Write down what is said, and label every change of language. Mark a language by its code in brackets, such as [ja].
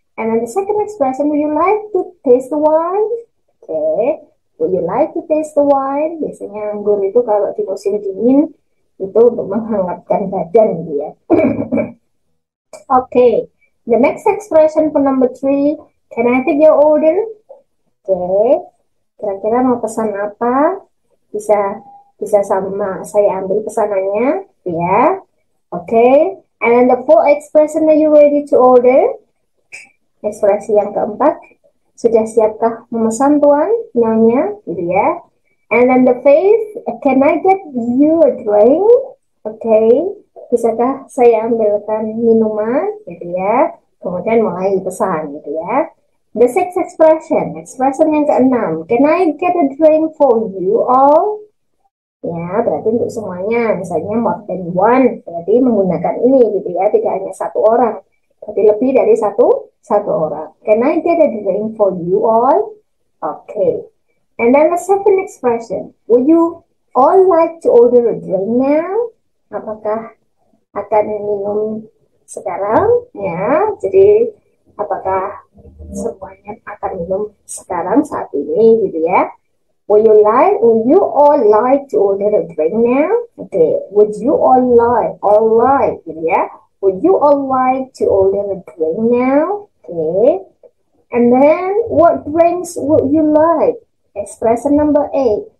[en] And then the second expression, would you like to taste the wine? Okay. Would you like to taste the wine? [id] Biasanya anggur itu kalau di musim dingin itu untuk menghangatkan badan, gitu ya. [en] Okay, the next expression for number 3, can I take your order? [id] Okay, kira-kira mau pesan apa? Bisa sama saya ambil pesanannya, ya. [en] Okay, and then the fourth expression, are you ready to order? [id] Ekspresi yang keempat, sudah siapkah memesan tuan, nyonya, gitu ya. [en] And then the fifth, can I get you a drink? [id] Okay, bisakah saya ambilkan minuman, gitu ya. Kemudian mulai pesan, gitu ya. [en] The sixth expression [id] yang keenam, [en] can I get a drink for you all? [id] Ya, berarti untuk semuanya, misalnya [en] more than one, [id] berarti menggunakan ini, gitu ya, tidak hanya satu orang. Tapi lebih dari satu orang. [en] Can I get a drink for you all? Okay. And then the second expression, would you all like to order a drink now? [id] Apakah akan minum sekarang? Ya, jadi apakah semuanya akan minum sekarang saat ini, gitu ya? [en] Would you all like to order a drink now? Okay, would you all like, [id] gitu ya. [en] Would you all like to order a drink now? Okay. And then, what drinks would you like? Expression number 8.